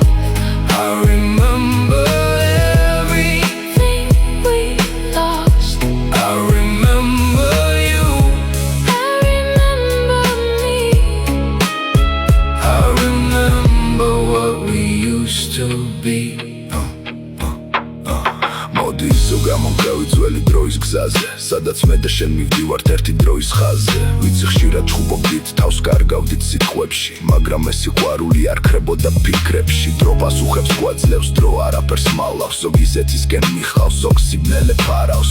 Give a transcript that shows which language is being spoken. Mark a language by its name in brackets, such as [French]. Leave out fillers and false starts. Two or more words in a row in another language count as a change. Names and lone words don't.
[English] I remember Everything we lost. I remember you. I remember me. I remember what we used to be. [Georgian] მოდი ზოგამონკრავი ძველი დროის გზაზე, სადაც მე და შენ მივდივართ ერთი დროის ხაზზე. ვიცი ხშირად ჩხუბობდით, თავს კარგავდით სიტყვებში, მაგრამ ეს სიყვარული არ ქრებოდა ფიქრებში. დრო პასუხებს გვაძლევს, დრო არაფერს მალავს. ზოგი ისეთისკენ მიხავს, ზოგს სიბნელე ფარავს.